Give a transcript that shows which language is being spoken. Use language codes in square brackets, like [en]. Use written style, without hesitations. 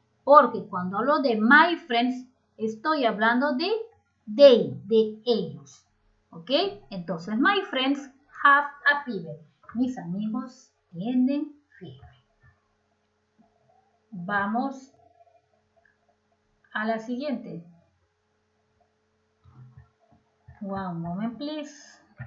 [es] Porque cuando hablo de [en] my friends, [es] estoy hablando de they, de ellos. ¿Ok? [en] Entonces, my friends have a fever. [es] Mis amigos tienen fiebre. Vamos a la siguiente. [en] One moment, please.